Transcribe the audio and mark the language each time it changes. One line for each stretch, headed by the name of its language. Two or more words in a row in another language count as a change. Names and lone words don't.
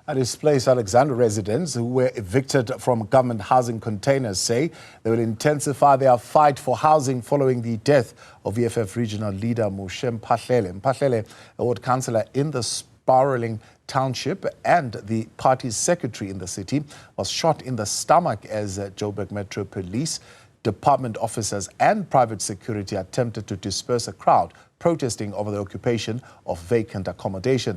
English: Displaced Alexandra residents who were evicted from government housing containers say they will intensify their fight for housing following the death of EFF regional leader Moshe Mphahlele. Mphahlele, a ward councillor in the sprawling township and the party's secretary in the city, was shot in the stomach as Joburg Metropolitan department officers and private security attempted to disperse a crowd protesting over the occupation of vacant accommodation.